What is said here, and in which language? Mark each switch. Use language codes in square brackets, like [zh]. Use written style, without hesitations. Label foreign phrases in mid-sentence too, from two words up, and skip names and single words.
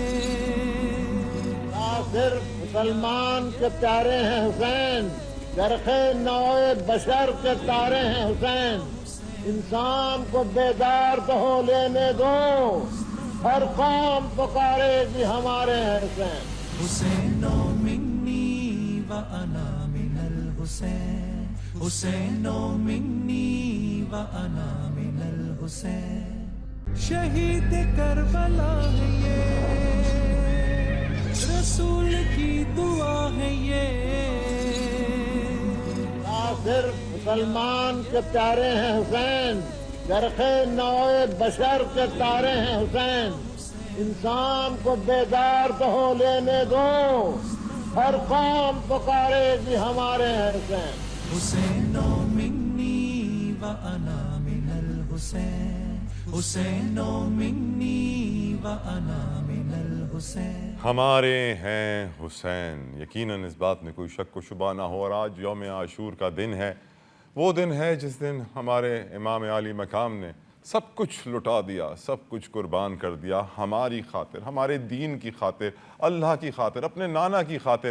[ur] صرف مسلمان کے پیارے ہیں حسین, چرخ نوع بشر کے تارے ہیں حسین, انسان کو بیدار تو ہو لینے دو, ہر قوم پکارے گی ہمارے ہیں حسین. [ar] حسین منی و انا من الحسین, حسین منی و انا من الحسین, [ur] شہید کربلا ہے یہ, رسول کی دعا ہے یہ, صرف مسلمان کے پیارے ہیں حسین, چرخ نو بشر کے تارے ہیں حسین، انسان کو بیدار تو ہو لینے دو، ہر قوم پکارے گی ہمارے ہیں حسین. [ar] حسین منی و انا من الحسین، حسین منی و انا من الحسین. [ur] ہمارے ہیں حسین، یقیناً اس بات میں کوئی شک و شبہ نہ ہو. اور آج یوم عاشور کا دن ہے، وہ دن ہے جس دن ہمارے امام عالی مقام نے سب کچھ لٹا دیا، سب کچھ قربان کر دیا ہماری خاطر، ہمارے دین کی خاطر، اللہ کی خاطر، اپنے نانا کی خاطر, अल्लाह की खातिर, अपने नाना की खातिर।